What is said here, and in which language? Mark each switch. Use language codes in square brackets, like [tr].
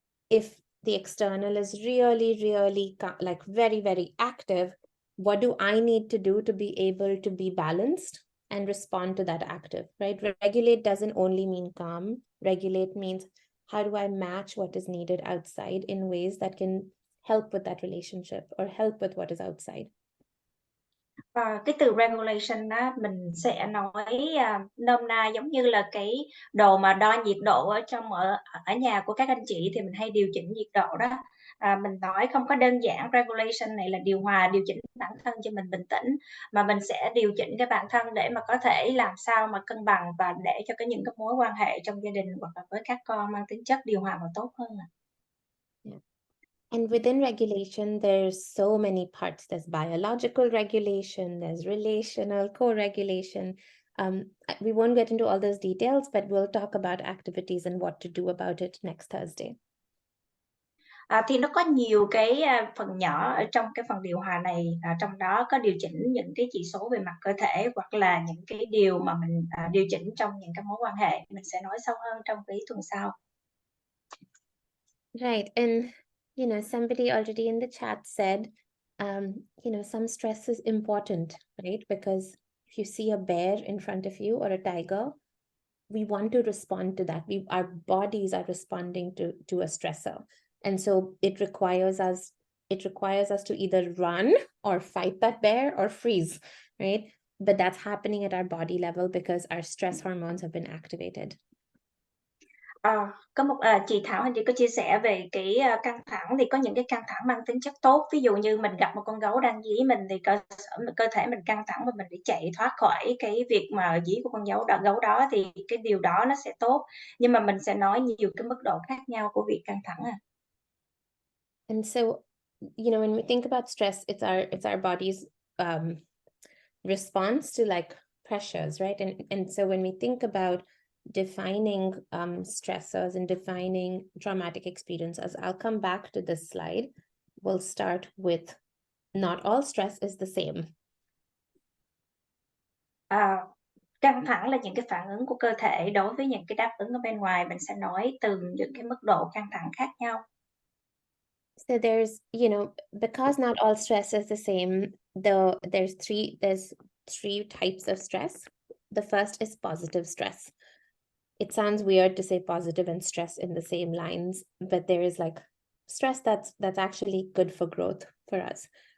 [en] If the external is really like very, very active, what do I need to do to be able to be balanced and respond to that active, right? Regulate doesn't only mean calm. Regulate means how do I match what is needed outside in ways that can help with that relationship or help with what is outside. [vi] Cái từ regulation đó mình sẽ nói nôm na giống như là cái đồ mà đo nhiệt độ ở nhà của các anh chị thì mình hay điều chỉnh nhiệt độ đó. Mình nói không có đơn giản regulation này là điều hòa, điều chỉnh bản thân cho mình bình tĩnh, mà mình sẽ điều chỉnh cái bản thân để mà có thể làm sao mà cân bằng và để cho những cái mối quan hệ trong gia đình hoặc là với các con mang tính chất điều hòa và tốt hơn. Yeah. [en] And within regulation, there's so many parts. There's biological regulation, there's relational, co-regulation. We won't get into all those details, but we'll talk about activities and what to do about it next Thursday. [vi] Thì nó có nhiều cái phần nhỏ ở trong cái phần điều hòa này, trong đó có điều chỉnh những cái chỉ số về mặt cơ thể hoặc là những cái điều mà mình điều chỉnh trong những cái mối quan hệ. Mình sẽ nói sâu hơn trong cái tuần sau. [en] Right, and you know, somebody already in the chat said, you know, some stress is important, right? Because if you see a bear in front of you or a tiger, we want to respond to that. Our bodies are responding to a stressor. And so it requires us to either run or fight that bear or freeze, right? But that's happening at our body level because our stress hormones have been activated. [vi] Có một chị Thảo hình như có chia sẻ về cái căng thẳng, thì có những cái căng thẳng mang tính chất tốt, ví dụ như mình gặp một con gấu đang dí mình thì cơ thể mình căng thẳng và mình để chạy thoát khỏi cái việc mà dí của con gấu đó thì cái điều đó nó sẽ tốt, nhưng mà mình sẽ nói nhiều cái mức độ khác nhau của việc căng thẳng. [en] And so, you know, when we think about stress, it's our body's response to like pressures, right? And so when we think about defining stressors and defining traumatic experiences, I'll come back to this slide. We'll start with not all stress is the same. [vi] Căng thẳng là những cái phản ứng của cơ thể đối với những cái đáp ứng ở bên ngoài. Mình sẽ nói từ những cái mức độ căng thẳng khác nhau. [en] So there's, you know, because not all stress is the same, there's three types of stress. The first is positive stress. It sounds weird to say positive and stress in the same lines, but there is like stress that's actually good for growth for us.